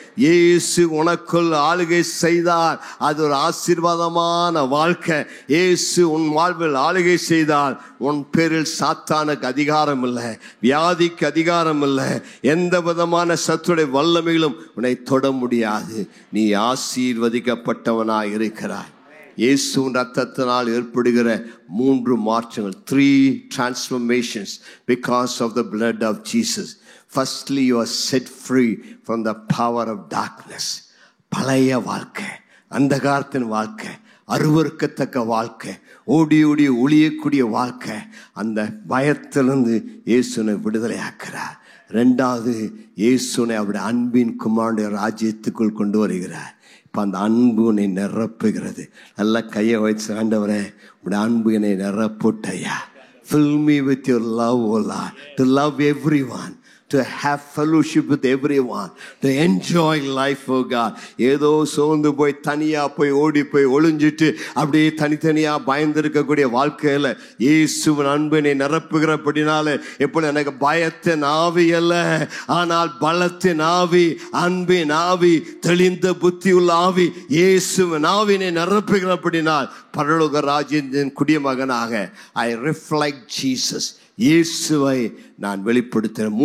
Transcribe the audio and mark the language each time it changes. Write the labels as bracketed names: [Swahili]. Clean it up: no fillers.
[Tamil] இயேசு உனக்குள் ஆளுகை செய்தார். அது ஒரு ஆசீர்வாதமான வாழ்க்கை. இயேசு உன் வாழ்வில் ஆளுகை செய்தார். உன் பேரில் சாத்தானுக்கு அதிகாரம் இல்லை, வியாதிக்கு அதிகாரம் இல்லை, எந்த விதமான சத்துடைய வல்லமையிலும் உன்னை தொட முடியாது. நீ ஆசீர்வதிக்கப்பட்டவனாய் இருக்கிறாய். இயேசுவின் ரத்தத்தினால் ஏற்படுகிற 3 மாற்றங்கள், [English] 3 transformations because of the blood of Jesus. Firstly, you are set free from the power of darkness. [Tamil] பழைய வாழ்க்கை, அந்தகாரத்தின் வாழ்க்கை, அருவருக்கத்தக்க வாழ்க்கை, ஓடி ஓடி ஒளியக்கூடிய வாழ்க்கை, அந்த பயத்திலிருந்து இயேசுனை விடுதலை ஆக்கிறார். ரெண்டாவது, இயேசுனை அவருடைய அன்பின் குமாரனுடைய ராஜ்யத்துக்குள் கொண்டு வருகிறார். இப்போ அந்த அன்பு உன்னை நிரப்புகிறது. நல்லா கையை வச்சு, ஆண்டவரே உடைய அன்பு என்னை நிரப்புட்டையா. [English] Fill me with your love, O Lord, to love everyone, to have fellowship with everyone, to enjoy life, oh God. [Tamil] ஏதோ சோர்ந்து போய் தனியா போய் ஓடி போய் ஒளிஞ்சிட்டு அப்படியே தனித்தனியா பயந்திருக்கக்கூடிய வாழ்க்கையில இயேசுவின் அன்பினை நிரப்புகிறபடினால எப்போ எனக்கு பயத்தின் ஆவி அல்ல, ஆனால் பலத்தின் ஆவி, அன்பின் ஆவி, தெளிந்த புத்தியுள்ள ஆவி, இயேசுவின் ஆவினை நிரப்புகிறபடினால் பரலோக ராஜ்யத்தின் குடிமகனாக [English] I reflect Jesus, [Tamil] இயேசுவை நான் வெளிப்படுத்துகிறேன்.